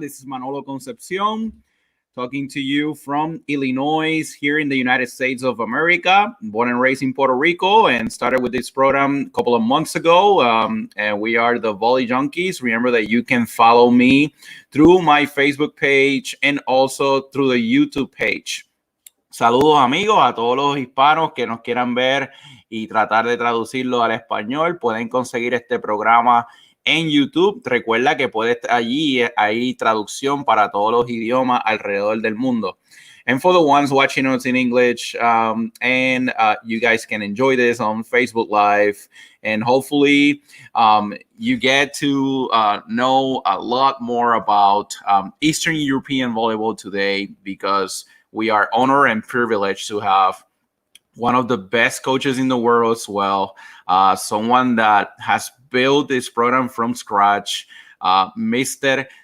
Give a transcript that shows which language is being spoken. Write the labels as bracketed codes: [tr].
[en] This is Manolo Concepcion talking to you from Illinois, here in the United States of America. Born and raised in Puerto Rico, and started with this program a couple of months ago. And we are the Volley Junkies. Remember that you can follow me through my Facebook page and also through the YouTube page. [es] Saludos, amigos, a todos los hispanos que nos quieran ver y tratar de traducirlo al español. Pueden conseguir este programa en YouTube. Recuerda que hay traducción para todos los idiomas alrededor del mundo. [en] And for the ones watching us in English, you guys can enjoy this on Facebook Live, and hopefully you get to know a lot more about Eastern European volleyball today, because we are honored and privileged to have one of the best coaches in the world as well, someone that has built this program from scratch, Mr.